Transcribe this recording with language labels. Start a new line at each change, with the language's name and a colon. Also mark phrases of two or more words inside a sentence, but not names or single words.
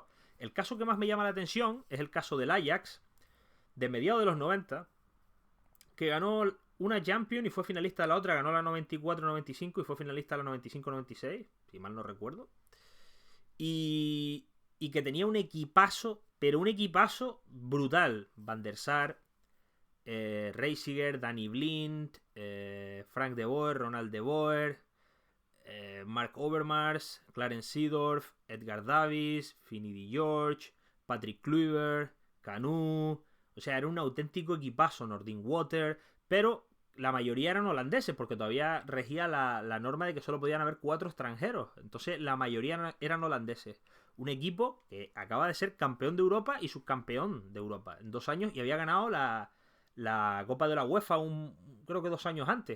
Spanish: El caso que más me llama la atención es el caso del Ajax, de mediados de los 90, que ganó una Champions y fue finalista de la otra, ganó la 94-95 y fue finalista de la 95-96, si mal no recuerdo. Y que tenía un equipazo, pero un equipazo brutal. Van der Sar, Reisiger, Danny Blind, Frank de Boer, Ronald de Boer, Mark Overmars, Clarence Seedorf, Edgar Davis, Finidi George, Patrick Kluivert, Canu. O sea, era un auténtico equipazo, Nordin Water, pero la mayoría eran holandeses, porque todavía regía la norma de que solo podían haber 4 extranjeros. Entonces, la mayoría eran holandeses. Un equipo que acaba de ser campeón de Europa y subcampeón de Europa en 2 años y había ganado la Copa de la UEFA creo que 2 años antes.